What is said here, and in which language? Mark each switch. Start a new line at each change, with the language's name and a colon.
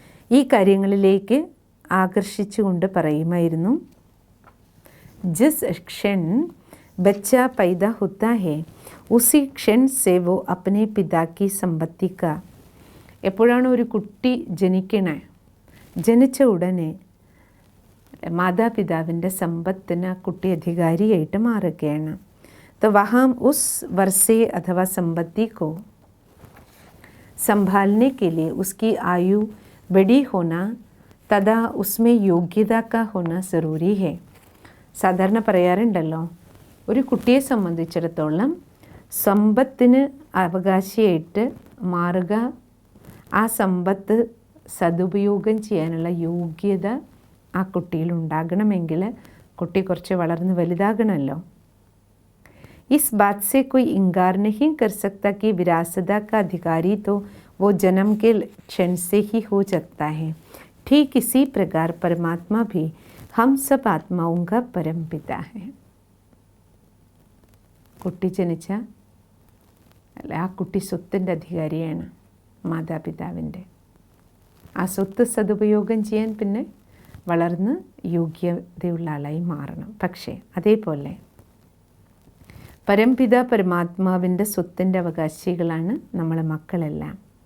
Malayalam: ഈ കാര്യങ്ങളിലേക്ക് ആകർഷിച്ചുകൊണ്ട് പറയുമായിരുന്നു,
Hindi: ജിസ് ക്ഷൺ बच्चा पैदा होता है उसी क्षण से वो अपने पिता की संपत्ति का,
Malayalam: എപ്പോഴാണ് ഒരു കുട്ടി ജനിക്കണേ, ജനിച്ച ഉടനെ മാതാപിതാവിൻ്റെ സമ്പത്തിന് ആ കുട്ടി അധികാരിയായിട്ട് മാറുകയാണ്.
Hindi: तो वहाँ उस वर्षे अथवा संपत्ति को संभालने के लिए उसकी आयु बड़ी होना तथा उसमें योग्यता का होना ज़रूरी है.
Malayalam: സാധാരണ പറയാറുണ്ടല്ലോ, ഒരു കുട്ടിയെ സംബന്ധിച്ചിടത്തോളം സമ്പത്തിന് അവകാശിയായിട്ട് മാറുക, ആ സമ്പത്ത് സദുപയോഗം ചെയ്യാനുള്ള യോഗ്യത ആ കുട്ടിയിൽ ഉണ്ടാകണമെങ്കിൽ കുട്ടി കുറച്ച് വളർന്ന് വലുതാകണമല്ലോ.
Hindi: इस बात से कोई इनकार नहीं कर सकता कि विरासत का अधिकारी तो वो जन्म के क्षण से ही हो जाता है. ठीक इसी प्रकार परमात्मा भी हम सब आत्माओं का परम पिता है.
Malayalam: കുട്ടി ജനിച്ച അല്ല, ആ കുട്ടി സ്വത്തിൻ്റെ അധികാരിയാണ്, മാതാപിതാവിൻ്റെ. ആ സ്വത്ത് സദുപയോഗം ചെയ്യാൻ പിന്നെ വളർന്ന് യോഗ്യതയുള്ള ആളായി മാറണം. പക്ഷേ അതേപോലെ പരംപിത പരമാത്മാവിൻ്റെ സ്വത്തിൻ്റെ അവകാശികളാണ് നമ്മളെ മക്കളെല്ലാം.